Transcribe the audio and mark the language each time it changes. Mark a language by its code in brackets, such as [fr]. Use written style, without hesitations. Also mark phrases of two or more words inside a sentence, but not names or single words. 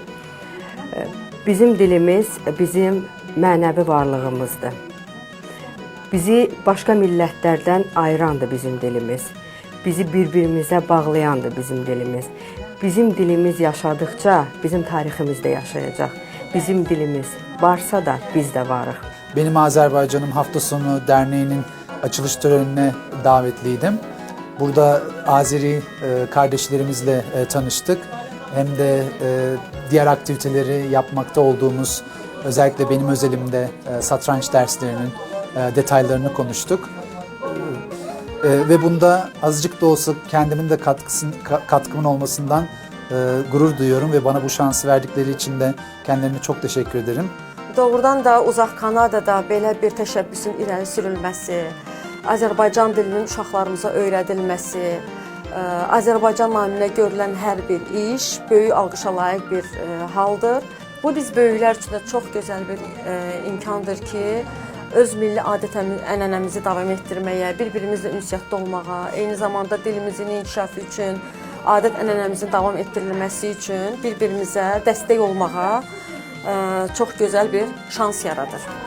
[az] Bizim dilimiz bizim mənəvi varlığımızdır. Bizi başqa millətlərdən ayırandır bizim dilimiz. Bizi bir-birimizə bağlayandır bizim dilimiz. Bizim dilimiz yaşadıkça bizim tariximiz də yaşayacaq. Bizim dilimiz varsa da biz də varıq. [tr] Benim Azerbaycanım hafta sonu derneğinin açılış törenine davetliydim. Burada Azeri kardeşlerimizle tanıştık. Hem de diğer aktiviteleri yapmakta olduğumuz, özellikle benim özelimde satranç derslerinin detaylarını konuştuk. Ve bunda azıcık da olsa kendimin de katkımın olmasından gurur duyuyorum ve bana bu şansı verdikleri için de kendilerine çok teşekkür ederim. [az] Doğrudan da uzaq Kanadada belə bir təşəbbüsün irəli sürülməsi, Azərbaycan dilinin uşaqlarımıza öyrədilməsi, Azərbaycan naminə görülən hər bir iş böyük alqışa layiq bir haldır. Bu biz böyüklər üçün də çox gözəl bir imkandır ki, öz milli adət-ənənəmizi davam etdirməyə, bir-birimizlə ünsiyyətdə olmağa, eyni zamanda dilimizin inkişafı üçün, adət-ənənəmizin davam etdirilməsi üçün bir-birimizə dəstək olmağa çox gözəl bir şans yaradır.